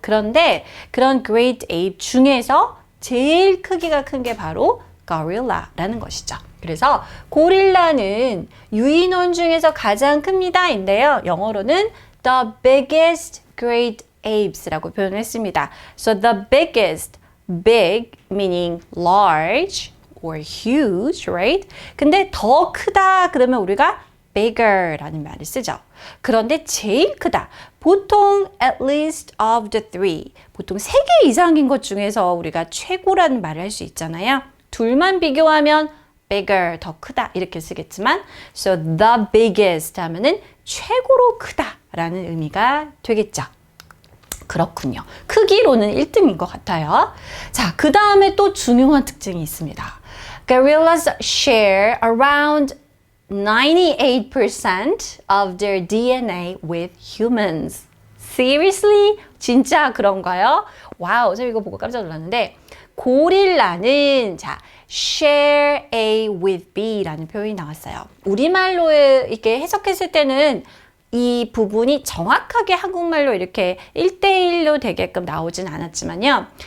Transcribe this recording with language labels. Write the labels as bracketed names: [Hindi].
[Korean] 그런데 그런 Great Ape 중에서 제일 크기가 큰 게 바로 Gorilla라는 것이죠. 그래서 고릴라는 유인원 중에서 가장 큽니다 인데요. 영어로는 [English] the biggest great apes [Korean] 라고 표현을 했습니다. [English] So the biggest, big meaning large or huge, right? [Korean] 근데 더 크다 그러면 우리가 bigger라는 말을 쓰죠. 그런데 제일 크다. [English] 보통 at least of the three. [Korean] 보통 3개 이상인 것 중에서 우리가 최고라는 말을 할 수 있잖아요. 둘만 비교하면 bigger, 더 크다 이렇게 쓰겠지만 [English] so the biggest [Korean] 하면은 최고로 크다라는 의미가 되겠죠. 그렇군요. 크기로는 1등인 것 같아요. 자, 그 다음에 또 중요한 특징이 있습니다. [English] Gorillas share around 98% of their DNA with humans. Seriously? [Korean] 진짜 그런가요? 와우, 선생님 이거 보고 깜짝 놀랐는데 고릴라는 자 [English] share A with B [Korean] 라는 표현이 나왔어요. 우리말로 이렇게 해석했을 때는 이 부분이 정확하게 한국말로 이렇게 1대1로 되게끔 나오진 않았지만요.